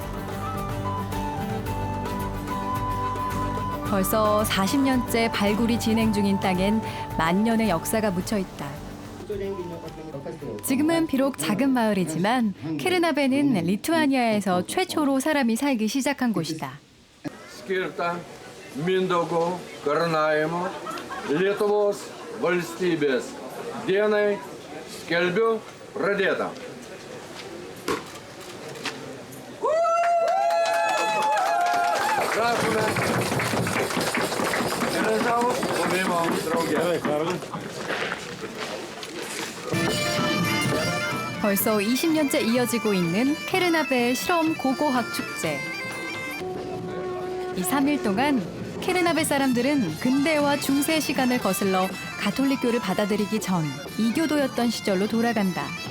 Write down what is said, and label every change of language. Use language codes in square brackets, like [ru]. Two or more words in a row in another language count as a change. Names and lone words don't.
[ko] 벌써 40년째 발굴이 진행 중인 땅엔 만년의 역사가 묻혀 있다. 지금은 비록 작은 마을이지만 케르나베는 리투아니아에서 최초로 사람이 살기 시작한 곳이다. [lt] Skirta Mindaugo karūnavimo Lietuvos valstybės dienai skelbiu pradėtą. Prašome. Geležaus buvimo drauge. [ko] 벌써 20년째 이어지고 있는 케르나베 실험 고고학 축제. 이 3일 동안 케르나베 사람들은 근대와 중세 시간을 거슬러 가톨릭교를 받아들이기 전 이교도였던 시절로 돌아간다.